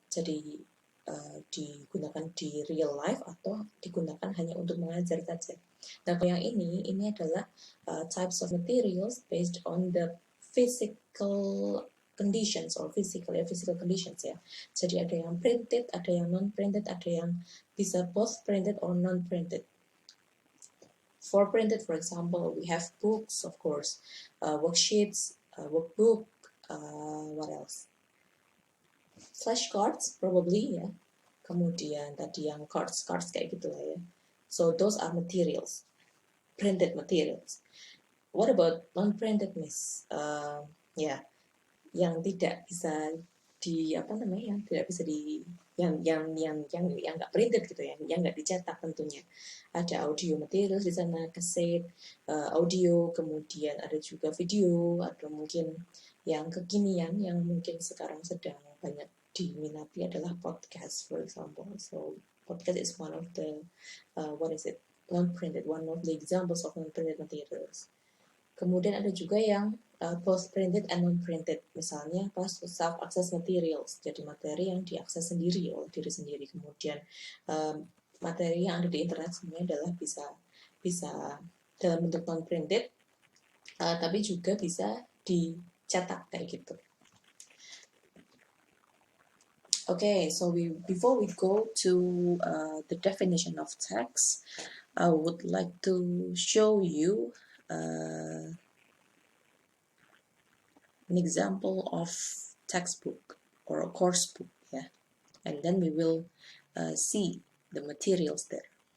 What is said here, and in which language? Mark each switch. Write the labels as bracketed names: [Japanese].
[Indonesian] Jadi digunakan di real life atau digunakan hanya untuk mengajar saja. Nah, yang ini adalah [English] types of materials based on the physical conditions or physical conditions ya. [Indonesian] Jadi ada yang printed, ada yang non-printed, ada yang bisa [English] both printed or non-printed. For printed, for example, we have books, of course, worksheets, workbook, what else? [Indonesian] Flashcards, probably ya. Kemudian tadi yang cards kayak gitu lah ya. [English] So those are materials, printed materials. What about non-printed, Miss? [Indonesian] Ya, yang tidak bisa yang tidak bisa yang nggak printed gitu ya, yang nggak dicetak tentunya. Ada audio materials di sana, kaset, audio, kemudian ada juga video, atau mungkin yang kekinian yang mungkin sekarang sedang banyak diminati adalah podcast, [English] for example. So podcast is one of the non-printed, one of the examples of non-printed materials. [Indonesian] Kemudian ada juga yang [English] both printed and non-printed. [Indonesian] Misalnya self-access materials, jadi materi yang diakses sendiri oleh diri sendiri. Kemudian materi yang ada di internet sebenarnya adalah bisa dalam bentuk non-printed, tapi juga bisa dicetak kayak gitu. [English] Okay, so before we go to the definition of text, I would like to show you an example of textbook or a course book, yeah, and then we will see the materials there.